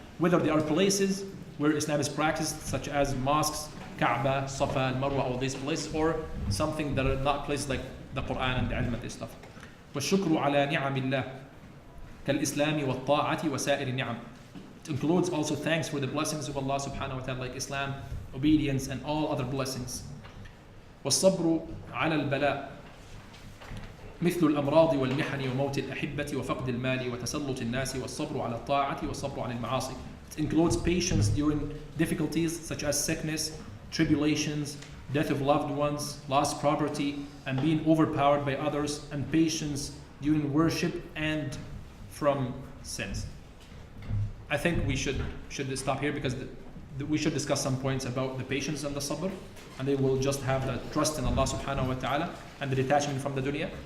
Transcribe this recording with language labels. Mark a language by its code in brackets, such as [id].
[en] Whether they are places where Islam is practiced, such as mosques, Kaaba, Safa, and Marwa, all these places, or something that are not places like the Quran and the ilm and this stuff. [ar] وَالشُّكْرُ عَلَى نِعَمِ اللَّهِ كَالْإِسْلَامِ وَالطَّاعَةِ وَسَائِرِ النِّعَمِ. [en] It includes also thanks for the blessings of Allah subhanahu wa ta'ala, like Islam, obedience, and all other blessings. [ar] وَالصَّبْرُ عَلَى الْبَلَاءِ مثل الأمراض والمحن وموت الأحبة وفقد المال وتسلط الناس والصبر على الطاعة والصبر عن المعاصي. [en] It includes patience during difficulties such as sickness, tribulations, death of loved ones, lost property, and being overpowered by others, and patience during worship and from sins. I think we should stop here because we should discuss some points about the patience and the sabr, and they will just have the trust in Allah subhanahu wa ta'ala and the detachment from the dunya.